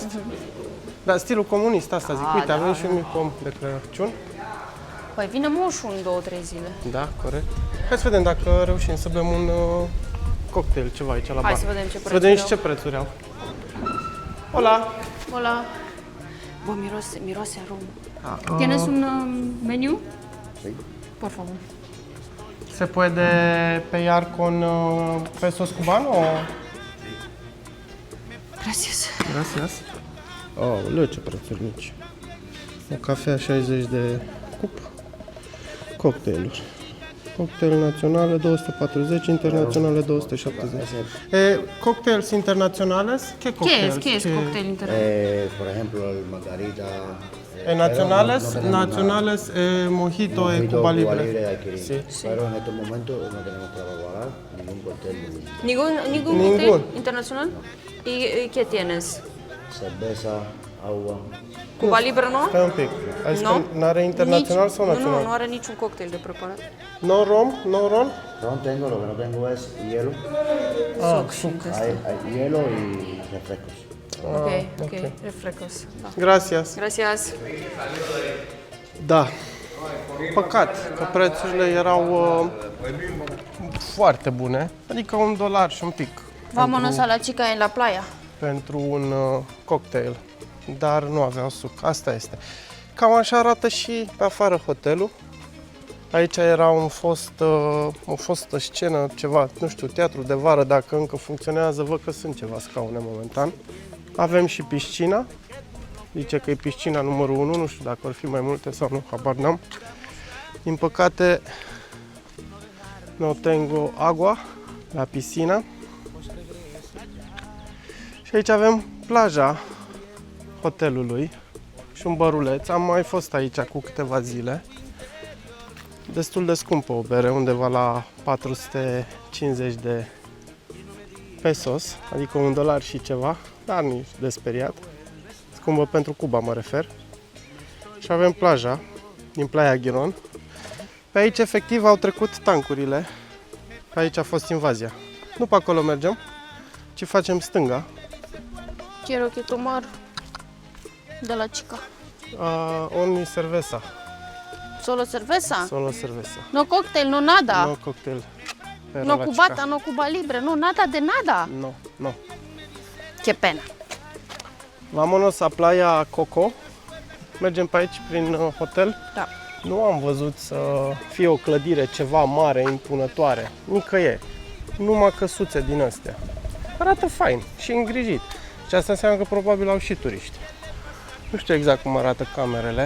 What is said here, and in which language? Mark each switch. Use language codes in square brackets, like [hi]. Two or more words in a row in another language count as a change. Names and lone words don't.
[ro] Da, stilul comunist, asta zic. Uite, avem și un mic pom de Crăciun. Păi vine moșul în 2-3 zile. Da, corect. Hai să vedem dacă reușim să bem un cocktail, ceva aici la bar. Hai să vedem ce prețuri Să vedem și au. ce prețuri au. [es] Hola! Hola. [ro] Bă, miroase arom. [es] ¿Tienes un menú? Sí. Por favor. Se puede pagar con pesos cubanos o...? Gracias. Gracias. [ro] Oh, ce prețuri mici. O cafea 60 de cup. Cocktailuri. Cocktail naționale 240, internaționale 270. [es] Cocktails internacionales? ¿Qué cocktails? ¿Qué es cocktail internacional? Por ejemplo, el margarita. Nacionales, mojito y Cuba Libre. Sí. Pero en estos momentos no tenemos para pagar ningún cóctel. ¿Ningún cocktail internacional? ¿Y qué tienes? Cerveza, agua. Cuba Libre, no? [ro] Stai un pic. Ai zis că n-are internațional sau național? Nu are niciun cocktail de preparat. [es] No rom? No ron? Ron tengo, lo que no tengo es hielo. [ro] Suc. [es] Hay hielo y refrescos. [ro] Ok, refrescos. Da. [es] Gracias. [ro] Da. Păcat că prețurile erau foarte bune, adică $1 și un pic. [es] Vámonos a la chica en la playa. [ro] Pentru un cocktail, dar nu aveau suc. Asta este. Cam așa arată și pe afară hotelul. Aici era o fostă scenă, ceva, nu știu, teatru de vară, dacă încă funcționează, văd că sunt ceva scaune momentan. Avem și piscina. Zice că e piscina numărul 1, nu știu dacă ar fi mai multe sau nu, habar n-am. Din păcate, [es] no tengo agua la piscina. [ro] Și aici avem plaja hotelului și un băruleț. Am mai fost aici cu câteva zile. Destul de scumpă o bere, undeva la 450 de pesos, adică $1 și ceva, dar nici de speriat. Scumpă pentru Cuba, mă refer. Și avem plaja din Playa Girón. Pe aici, efectiv, au trecut tancurile. Pe aici a fost invazia. Nu pe acolo mergem, ci facem stânga. [es] Quiero que tomar de la chica. [en] Only cerveza. [es] Solo cerveza? Solo cerveza. No cocktail, no nada. No cocktail. Pero No la cubata, chica. no Cuba Libre, no nada de nada. No, no. Ce pena. Vámonos la Playa Coco. [ro] Mergem pe aici prin hotel. Da. Nu am văzut să fie o clădire ceva mare, impunătoare. Nicăieri. Numai căsuțe din astea. Arată fain și îngrijit. Și asta înseamnă că probabil au și turiști. Nu știu exact cum arată camerele.